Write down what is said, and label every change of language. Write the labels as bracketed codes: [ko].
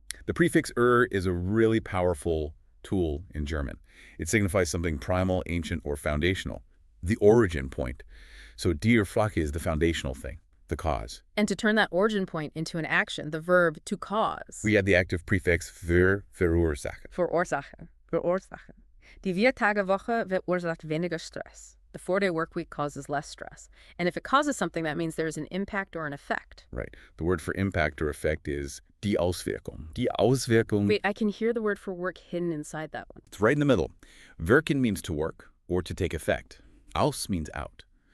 [en] The prefix is a really powerful tool in German. It signifies something primal, ancient, or foundational, the origin point. So die Ursache is the foundational thing, the cause. And to turn that origin point into an action, the verb to cause. We add the active prefix verursachen. [de] Verursachen. Verursachen. Die 4-Tage-Woche verursacht weniger Stress. [en] The 4-day work week causes less stress. And if it causes something, that means there's an impact or an effect. Right. The word for impact or effect is die Auswirkung. Die Auswirkung. Wait, I can hear the word for work hidden inside that one. It's right in the middle. Wirken means to work or to take effect. Aus means out.